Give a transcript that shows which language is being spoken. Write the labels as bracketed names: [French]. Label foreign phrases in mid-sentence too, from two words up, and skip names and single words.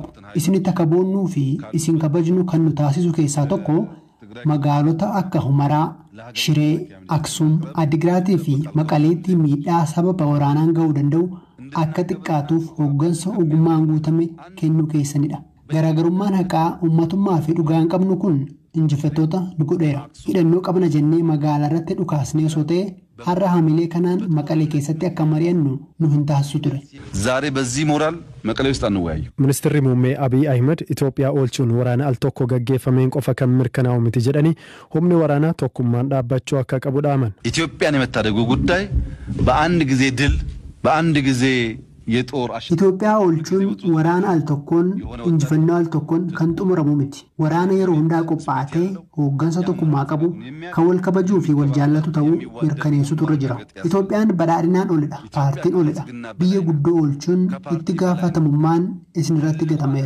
[Oromo] Isinitti akka boonnuu fi isin kabajnu kan nu taasisu keessaa tokko magaalota akka Humaraa, Shiree, Aksum, Adigiraatii fi Maqaleetti miidhaa sababa waraanaan ga'uu danda'u akka xiqqaatuuf hooggansa ogummaan guutame kennuu keessanidha. Garaagarummaan haqaa uummatummaa fi dhugaan qabnu kun injifattoota nu godheera. Hidhannoo qabna jennee magaalaa irratti dhukaasnee osoo ta'e har'a hamilee kanaan maqalee keessatti akka mari'annu nu hin taasisu ture. [Amharic] ዛሬ በዚህ ሞራል መቀሌ ውስጥ አንወያዩ። [Oromo] Ministeerri muummee Abiy Ahmed Itoophiyaa oolchuun waraana al tokko gaggeeffameen qofa kan mirkanaa'u miti jedhanii humni waraanaa tokkummaan dhaabbachuu akka qabu dhaaman. [Amharic] ኢትዮጵያን የመታደጉ ጉዳይ በአንድ ጊዜ ድል በአንድ ጊዜ [Oromo] Itoophiyaa oolchuun waraana al tokkoon injifannoo al tokkoon kan xumuramu miti. Waraana yeroo hundaa qophaa'ee hooggansa tokkummaa qabu kan wal kabajuu fi wal jaallatu ta'uu mirkaneessutu irra jira. Itoophiyaan badhaadhinaan olidha, paartiin olidha. Biyya guddoo oolchuun itti gaafatamummaan isin irratti gatameera.